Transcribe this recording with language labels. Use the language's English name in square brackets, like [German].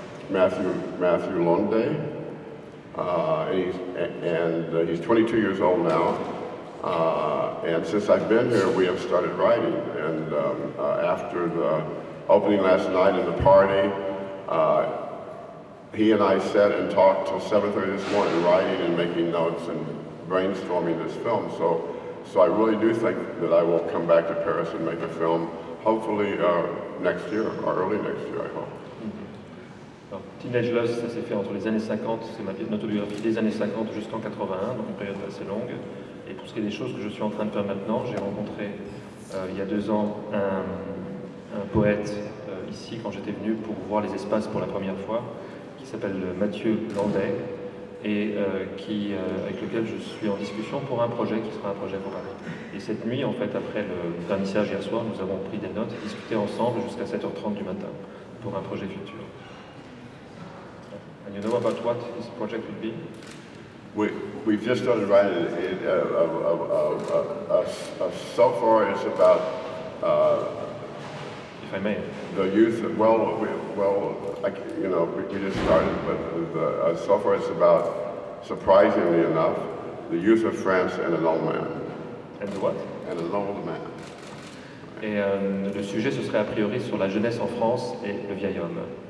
[English] Matthew Londe, he's 22 years old now, and since I've been here, we have started writing, and after the opening last night and the party, he and I sat and talked till 7:30 this morning, writing and making notes and brainstorming this film, so I really do think that I will come back to Paris and make a film, hopefully next year, or early next year, I hope. [French] Teenage Lust, ça s'est fait entre les années 50, c'est ma pièce d'autobiographie des années 50 jusqu'en 81, donc une période assez longue. Et pour ce qui est des choses que je suis en train de faire maintenant, j'ai rencontré il y a 2 ans un poète ici quand j'étais venu pour voir les espaces pour la première fois, qui s'appelle Mathieu Landais, et avec lequel je suis en discussion pour un projet qui sera un projet pour Paris. Et cette nuit, en fait, après le vernissage hier soir, nous avons pris des notes et discuté ensemble jusqu'à 7h30 du matin pour un projet futur. [English] And you know about what this project would be? We've just started writing it. So far, it's about. If I may. The youth. We just started, but so far it's about, surprisingly enough, the youth of France and an old man. And what? And an old man. [French] Et le sujet ce serait a priori sur la jeunesse en France et le vieil homme.